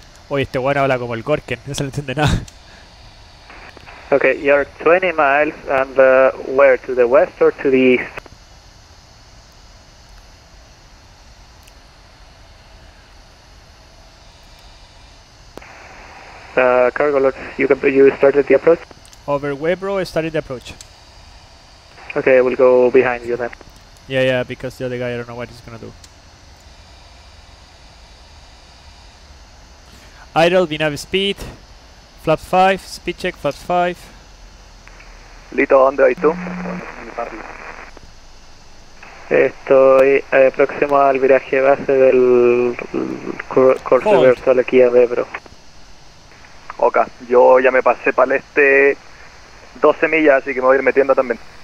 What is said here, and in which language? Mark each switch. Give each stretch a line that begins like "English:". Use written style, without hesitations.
Spanish: Oye, este bueno habla como el Gorken, no se le entiende nada.
English: Okay, you're 20 miles and where? To the west or to the east? Cargo loads, you started the approach? Over Webro, started the approach. Okay, we'll go behind you then. Yeah, because the other guy, I don't know what he's gonna do. Idle, VNAV speed, flaps 5, speed check, flaps 5.
Spanish: Lito, ¿dónde hay tú? Estoy próximo al viraje base del course reversal aquí a Bebro. Ok, yo ya me pasé para el este 12 millas, así que me voy a ir metiendo también.